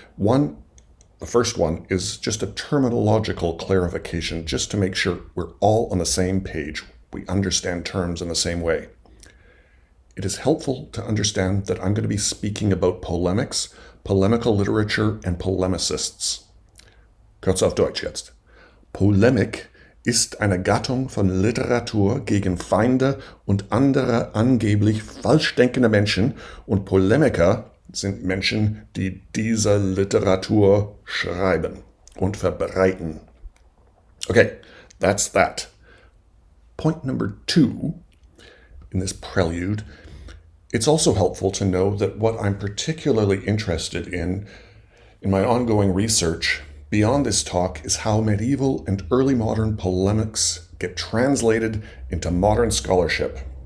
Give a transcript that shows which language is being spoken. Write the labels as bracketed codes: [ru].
[en] The first one is just a terminological clarification, just to make sure we're all on the same page. We understand terms in the same way. It is helpful to understand that I'm going to be speaking about polemics, polemical literature, and polemicists. [de] Kurz auf Deutsch jetzt. Polemik ist eine Gattung von Literatur gegen Feinde und andere angeblich falsch denkende Menschen, und Polemiker sind Menschen, die diese Literatur schreiben und verbreiten. [en] Okay, that's that. Point number 2 in this prelude, it's also helpful to know that what I'm particularly interested in my ongoing research beyond this talk is how medieval and early modern polemics get translated into modern scholarship.